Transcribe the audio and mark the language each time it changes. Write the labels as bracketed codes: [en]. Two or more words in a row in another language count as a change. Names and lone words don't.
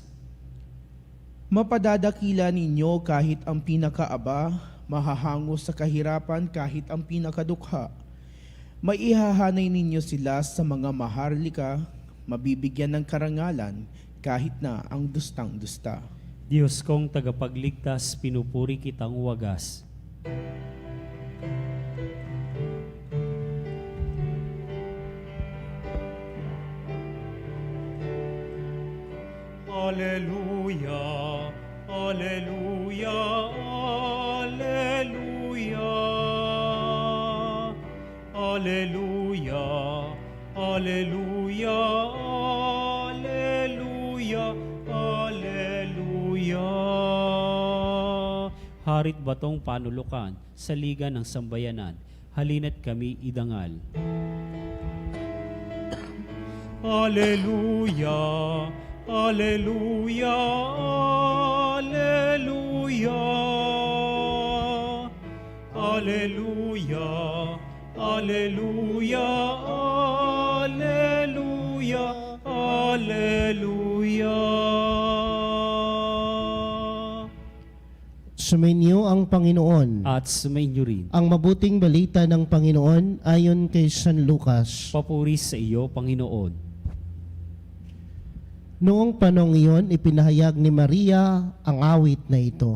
[tl] Mapadadakila ninyo kahit ang pinakaaba, mahahango sa kahirapan kahit ang pinakadukha. Maihahanay ninyo sila sa mga maharlika, mabibigyan ng karangalan kahit na ang dustang-dusta. Diyos kong tagapagligtas, pinupuri kitang wagas. Alleluia, alleluia, alleluia. Alleluia, alleluia, alleluia, alleluia. Harit batong panulukan sa liga ng sambayanan, halina't kami idangal. Alleluia, alleluia, alleluia, alleluia. Alleluia, alleluia, alleluia. Sumainyo ang Panginoon. At sumainyo rin. Ang mabuting balita ng Panginoon ayon kay San Lucas. Papuri sa iyo, Panginoon. Noong panong iyon, ipinahayag ni Maria ang awit na ito.